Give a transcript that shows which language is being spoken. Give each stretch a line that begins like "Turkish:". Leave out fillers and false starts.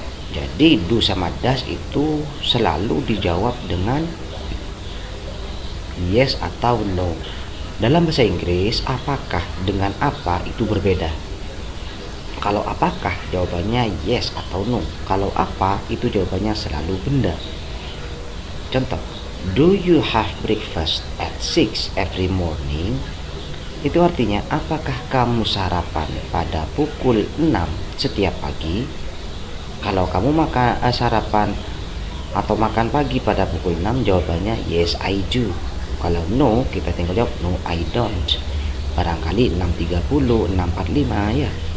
Indonesian: Jadi do sama does itu selalu dijawab dengan yes atau no. Dalam bahasa Inggris, apakah dengan apa itu berbeda. Kalau apakah, jawabannya yes atau no. Kalau apa, itu jawabannya selalu benda. Contoh,
English: do you have breakfast at 6 every morning?
Indonesian: Itu artinya, apakah kamu sarapan pada pukul 6 setiap pagi? Kalau kamu sarapan atau makan pagi pada pukul 6, jawabannya
English: yes I do.
Indonesian: Kalau no, kita tinggal jawab
English: no I don't.
Indonesian: Barangkali 6.30, 6.45 ya.